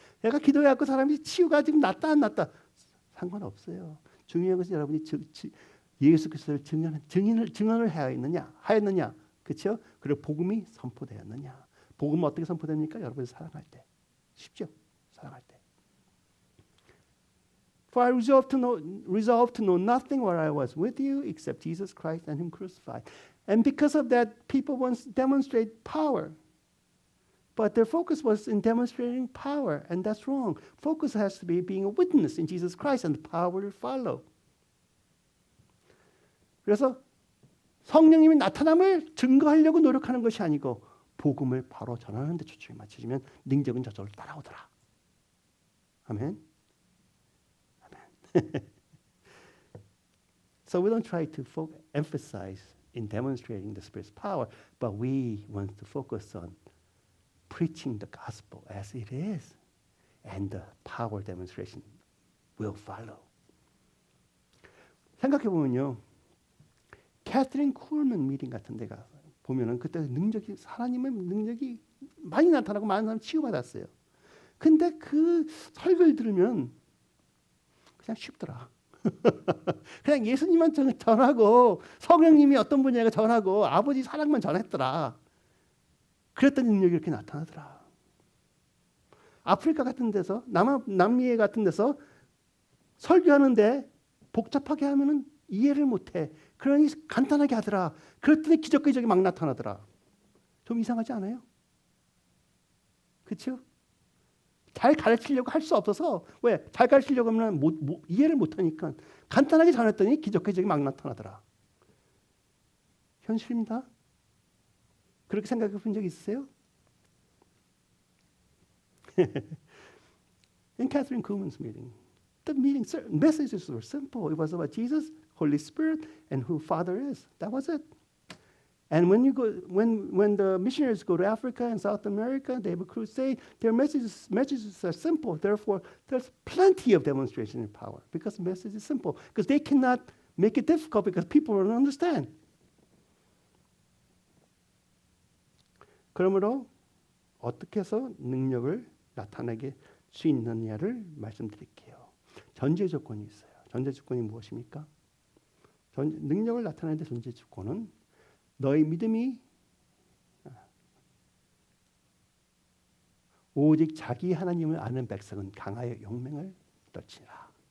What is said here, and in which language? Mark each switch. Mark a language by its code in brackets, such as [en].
[ko] 내가 기도해갖고 사람이 치유가 지금 낫다 안 낫다 상관없어요. 중요한 것은 여러분이 예수 그리스도를 증언을 하였느냐. 그렇죠? 그리고 복음이 선포되었느냐. 복음은 어떻게 선포됩니까? 여러분이 살아갈 때. 쉽죠? 살아갈 때. [en] For I resolved to know nothing while I was with you except Jesus Christ and Him crucified. And because of that, people once demonstrate power. But their focus was in demonstrating power, and that's wrong. Focus has to be being a witness in Jesus Christ, and the power will follow. [ko] 그래서 성령님이 나타남을 증거하려고 노력하는 것이 아니고 복음을 바로 전하는 데 초점이 맞춰지면 능력은 저절로 따라오더라. 아멘. [en] So we don't try to emphasize in demonstrating the Spirit's power, but we want to focus on preaching the gospel as it is, and the power demonstration will follow. [ko] 생각해 보면요, 캐서린 쿨먼 미팅 같은 데가 보면은 그때 하나님의 능력이 많이 나타나고 많은 사람 치유받았어요. 근데 그 설교를 들으면 그냥 쉽더라. 그냥 예수님만 전하고 성령님이 어떤 분이냐가 전하고 아버지 사랑만 전했더라. 그랬더니 능력이 이렇게 나타나더라. 아프리카 같은 데서 남미에 같은 데서 설교하는데 복잡하게 하면은 이해를 못해. 그러니 간단하게 하더라. 그랬더니 기적이 막 나타나더라. 좀 이상하지 않아요? 그렇죠? 잘 가르치려고 할 수 없어서 왜? 잘 가르치려고 하면 이해를 못하니까 간단하게 전했더니 기적이 막 나타나더라. 현실입니다. 그렇게 생각해 본 적 있으세요? [en] In Catherine Kuhlman's meeting, the messages were simple. It was about Jesus, Holy Spirit, and who Father is. That was it. And when the missionaries go to Africa and South America, they have a crusade. Their messages are simple. Therefore, there's plenty of demonstration of power because the message is simple. Because they cannot make it difficult because people don't understand. [ko] 그러므로 어떻게 해서 능력을 나타내게 수 있느냐를 말씀드릴게요. 전제 조건이 있어요. 전제 조건이 무엇입니까? 능력을 나타내는 데 전제 조건은 너희 믿음이 오직 자기 하나님을 아는 백성은 강하여 용맹을 떨치라.